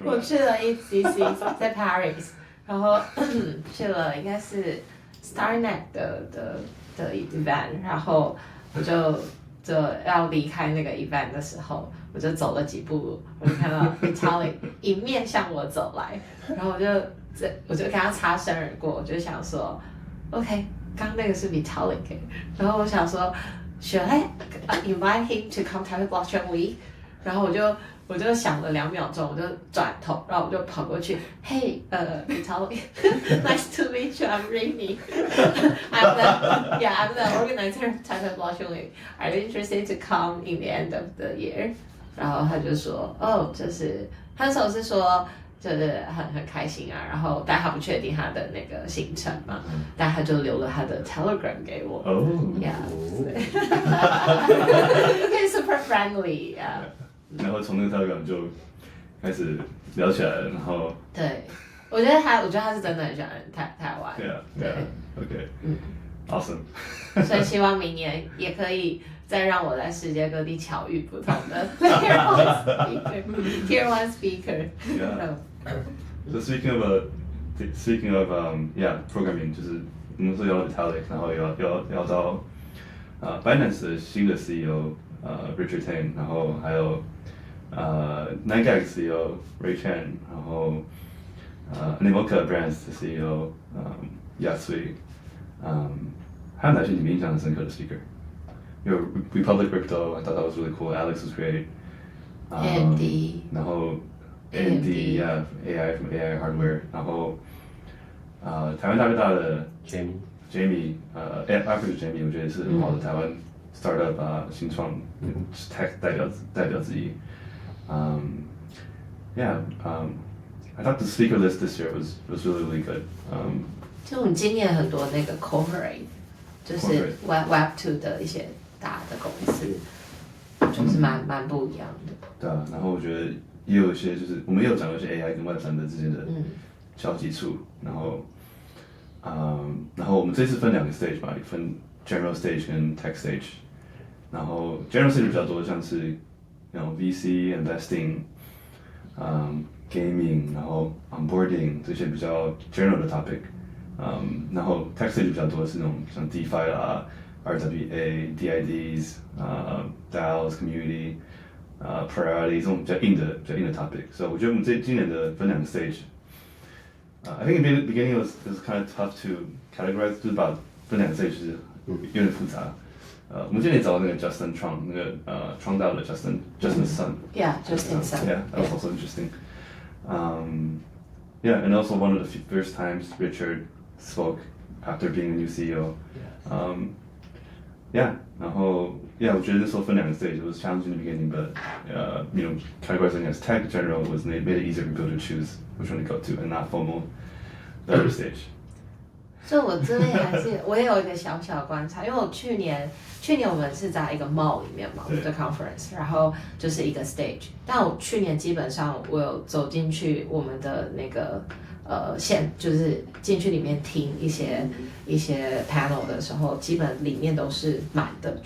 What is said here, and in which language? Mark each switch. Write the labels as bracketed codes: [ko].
[zh] 我去了 ECC 在 Paris， 然后去了应该是 StarNet 的 event， 然后我就要离开那个 event 的时候，我就走了几步，我就看到 Vitalik 迎面向我走来，然后我就跟他擦身而过，我就想说 ，OK， 刚那个是 Vitalik， 然后我想说 ， [en] Should I invite him to come to Blockchain Week？ [zh] 然后我就想了2秒钟，我就转头，然后我就跑过去， [en] Hey， Vitalik， nice to meet you. I'm Rini. I'm the organizer of Taipei Blockchain Week. Are you interested to come in the end of the year？ [zh] 然后他就说，就是他那时候是说，就是很开心啊，然后但他不确定他的那个行程嘛，但他就留了他的 Telegram 给我。 [en] Yeah， super friendly， [zh] 然后从那个 Telegram 就开始聊起来了，然后对，我觉得他是真的很喜欢台湾。 [en] 对 OK， awesome。 [zh] 所以希望明年也可以再让我在世界各地巧遇不同的 Tier 1 speaker。 [en] So speaking of yeah programming， [zh] 就是我们说要 Italic， 然后要到Binance 的新的 CEO Richard Tang， 然后还有9gag CEO Ray Chan， 然后Animoca Brands 的 CEO Yasui， 还有哪些你们印象很深刻的 speaker？ [en] 有 Republic Crypto， I thought that was really cool. Alex was great. AMD， [zh] 然后 AMD yeah AI from AI hardware， 然后台湾大哥大的 Jamie Africa Jamie， 我觉得是很好的台湾 startup 新创 tech 代表之一。 [en] Yeah I thought the speaker list this year was really good。 [zh] 就我们今年很多那个 corporate， 就是 Web2 的一些大的公司，就是蛮不一样的。对啊，然后我觉得也有一些就是我们也有讲到一些 AI 跟 Web3的之间的交集处，然后我们这次分2个 stage 吧，分 general stage 跟 tech stage， 然后 general stage 比较多像是VC investing，gaming， 然后 onboarding 这些比较 general 的 topic，然后 tech stage 比较多是那种像 DeFi 啦、RWA、DIDs、DAOs community、priority 这种比较硬的 topic， 所以我觉得我们今年的分2个 stage。 [en] I think in the beginning it was kind of tough to categorize， [zh] 就是把分2个 stage 是有点复杂。我们今年找那个 Justin Trong， 那个创造的 Justin's son。Justin's [en] son. Yeah, that was also interesting. Yeah, and also one of the first times Richard spoke after being a new CEO. Yeah, [zh] 然后 yeah， 我觉得那时候分2个 stage， [en] it was challenging in the beginning, but categorizing as tech general was made it easier for people to choose which one to go to and not FOMO the other stage。 [zh] 所以我这边我也有一个小小观察，因为我去年我们是在一个 mall 里面嘛，我们的 conference， 然后就是一个 stage， 但我去年基本上我有走进去我们的那个就是进去里面听一些 panel 的时候，基本里面都是满的。